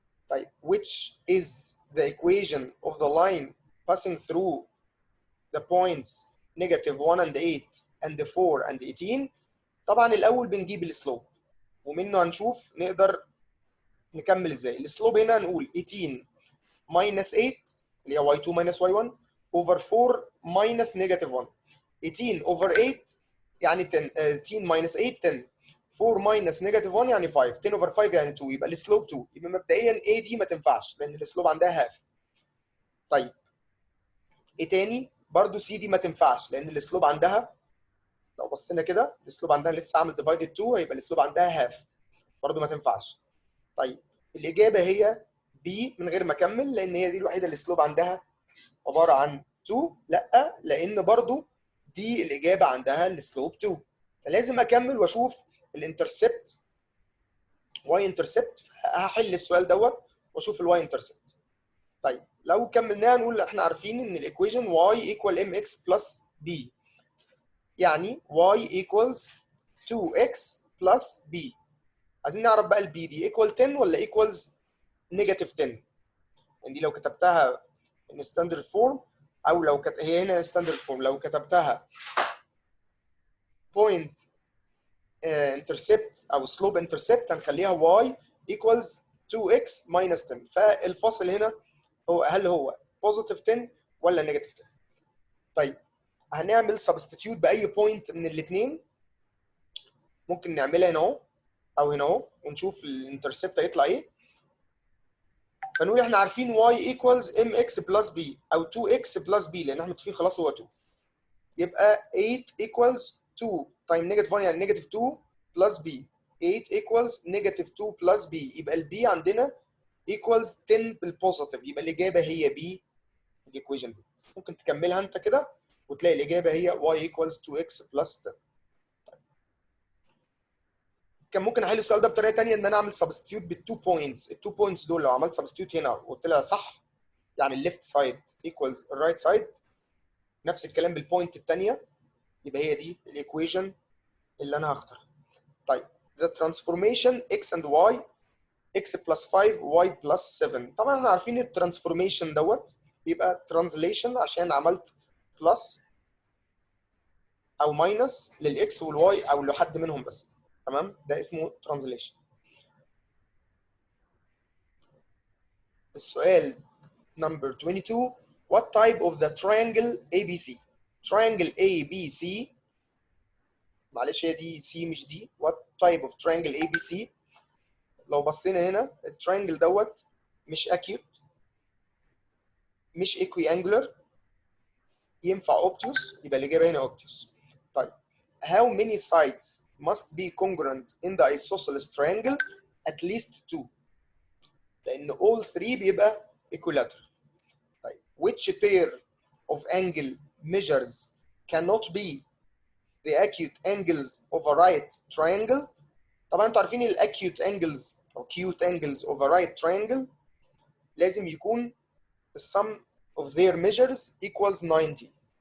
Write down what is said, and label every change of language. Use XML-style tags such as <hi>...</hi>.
<ar>طيب</ar> <en>which is the equation of the line passing through the points negative 1 and 8 and 4 and 18؟</en> <ar>طبعا الأول بنجيب السلوب ومنه هنشوف نقدر نكمل ازاي. السلوب هنا هنقول 18 minus 8 اللي هي</ar> <en>y2 minus y1</en> <ar>over 4 minus negative 1 18 over 8 يعني 10 18 minus 8 10 4 minus negative 1 يعني 5 10 over 5 يعني 2 يبقى السلوب 2 يبقى مبدئيا A دي ما تنفعش لأن السلوب عندها هاف. طيب ايه تاني؟ برضه C دي ما تنفعش لأن السلوب عندها لو بصينا كده السلوب عندها لسه عامل ديفايدد 2 هيبقى السلوب عندها هاف برضه ما تنفعش. طيب الإجابة هي B من غير ما أكمل لأن هي دي الوحيدة اللي السلوب عندها عبارة عن 2 لأ لأن برضو دي الإجابة عندها السلوب 2 فلازم أكمل وأشوف الانترسبت واي انترسبت، هحل السؤال دوت واشوف الواي انترسبت. طيب لو كملناها نقول احنا عارفين ان الايكويشن</ar> <en>y equal mx plus b، يعني y equals 2x plus b.</en> <ar>عايزين نعرف بقى البي دي equal 10 ولا equals negative 10. يعني دي لو كتبتها</ar> <en>in standard form،</en> <ar>او لو هي هنا standard form، لو كتبتها point intercept او slope intercept هنخليها y equals 2x minus 10. فالفاصل هنا هو هل هو positive 10 ولا negative 10. طيب هنعمل substitute باي بوينت من الاثنين، ممكن نعملها هنا اهو او هنا اهو ونشوف الانترسبت هيطلع ايه. فنقول احنا عارفين</ar> <en>y equals mx plus b</en> <ar>او 2x plus b لان احنا متفقين خلاص هو 2، يبقى 8 equals 2 تايم negative 1 يعني negative 2 plus b. 8 equals negative 2 plus b، يبقى البي عندنا equals 10 بالبوزيتيف، يبقى الاجابه هي b الايكويشن دي. ممكن تكملها انت كده وتلاقي الاجابه هي</ar> <en>y equals 2x plus 10.</en> <ar>كان ممكن احل السؤال ده بطريقه ثانيه، ان انا اعمل سبستيوت بالتو بوينتس. التو بوينتس دول لو عملت سبستيوت هنا وقلت لها صح، يعني الليفت سايد ايكوالز الرايت سايد، نفس الكلام بالبوينت الثانيه، يبقى هي دي الايكويشن اللي انا هختارها. طيب</ar> <en>the transformation x and y x plus 5 y plus 7.</en> <ar>طبعا احنا عارفين الترانسفورميشن دوت بيبقى translation عشان عملت بلس او ماينس للاكس والواي او لحد منهم بس، تمام؟ ده اسمه translation. السؤال</ar> <en>number 22. What type of the triangle ABC?</en> <ar>Triangle ABC، معلش هي دي C مش دي.</ar> <en>What type of triangle ABC؟</en> <ar>لو بصينا هنا التراينجل دوت مش acute، مش equiangular، ينفع obtuse، يبقى الإجابة هنا obtuse.</ar> <en>طيب how many sides must be congruent in the isosceles triangle؟ at least 2،</en> <ar>لأن</ar> <en>all 3 بيبقى equilateral. طيب which pair of angle measures cannot be the acute angles of a right triangle؟</en> <ar>طبعا انتوا عارفين الاكيوت</ar> <en>angles او acute angles of a right triangle لازم يكون the sum of their measures equals 90.</en>